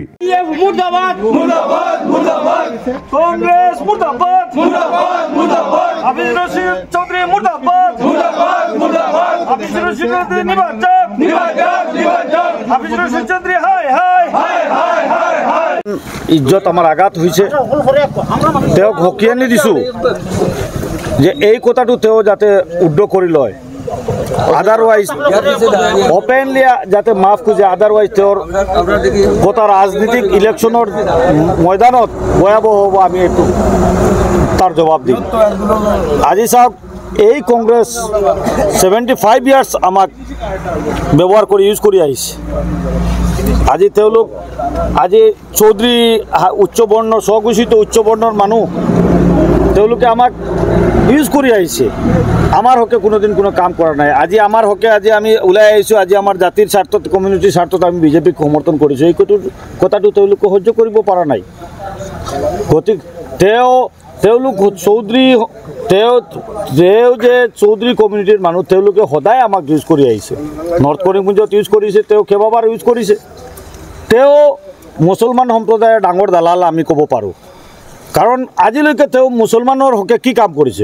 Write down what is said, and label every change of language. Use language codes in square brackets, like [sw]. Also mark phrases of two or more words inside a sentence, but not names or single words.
[bn] মুর্দাবাদ মুর্দাবাদ মুর্দাবাদ, কংগ্রেস মুর্দাবাদ মুর্দাবাদ মুর্দাবাদ, হাফিজ রশিদ চৌধুরী মুর্দাবাদ মুর্দাবাদ মুর্দাবাদ, হাফিজ রশিদ চৌধুরী নিবাচক নিবাচক নিবাচক, হাফিজ রশিদ চৌধুরী হাই হাই হাই হাই হাই হাই। ইজ্জত আমার আঘাত হয়েছে, [as] তেও হকিয়ানি দিছো যে এই কথাটো তেও যাতে উদ্ধ কৰি লয়, [en] otherwise openly [as] যাতে মাফ খুঁজে, আদারওয়াইজ তোর গোটা রাজনীতিক ইলেকশনের ময়দানত ভয়াবহ হব, আমি একটু তার জবাব দিই। আজি চাওক, এই কংগ্রেস 75 ইয়ার্স আমাক ব্যবহার করে ইউজ করে আহিছে। আজি তেওঁলোক, আজি চৌধুৰী উচ্চ বৰ্ণ, স্বঘোষিত উচ্চ বৰ্ণৰ মানুহ, তেওঁলোকে আমাক ইউজ কৰি আহিছে। আমার হকে কোনোদিন কোনো কাম করা নাই। আজি আমার হকে আজি আমি ওলাই আহিছোঁ, আজি আমার জাতির স্বার্থত, কমিউনিটির স্বার্থত আমি বিজেপিক সমর্থন কৰিছোঁ। এই কথাটো তেওঁলোকে সহ্য কৰিব পৰা নাই। গতিকে তেওঁলোক চৌধুৰী, তেওঁ যে চৌধুৰী কমিউনিটিৰ মানুহ, তেওঁলোকে সদায় আমাক ইউজ কৰি আহিছে। নৰ্থ কৰিমগঞ্জত ইউজ কৰিছে, তেওঁ কেইবাবাৰ ইউজ কৰিছে। তেওঁ মুছলমান সম্প্ৰদায়ৰ ডাঙৰ দালাল আমি ক'ব পাৰোঁ, কাৰণ আজিলৈকে তেওঁ মুছলমানৰ হকে কি কাম কৰিছে?